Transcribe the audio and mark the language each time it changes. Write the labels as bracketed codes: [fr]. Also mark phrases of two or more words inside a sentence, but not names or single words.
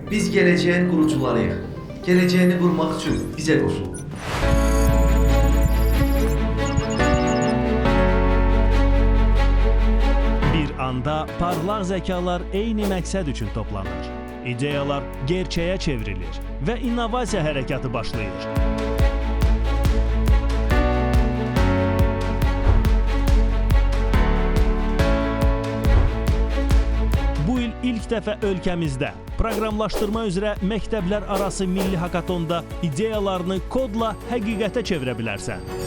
[tr] Biz geleceğin kurucularıyıq. Geleceğini kurmak için bize koşun. [az] Bir anda parlaq zəkalar eyni məqsəd üçün toplanır. İdeyalar gerçəyə çevrilir və innovasiya hərəkatı başlayır. Bu il ilk dəfə ölkəmizdə proqramlaşdırma üzrə məktəblər arası milli hakatonda ideyalarını kodla həqiqətə çevirə bilərsən.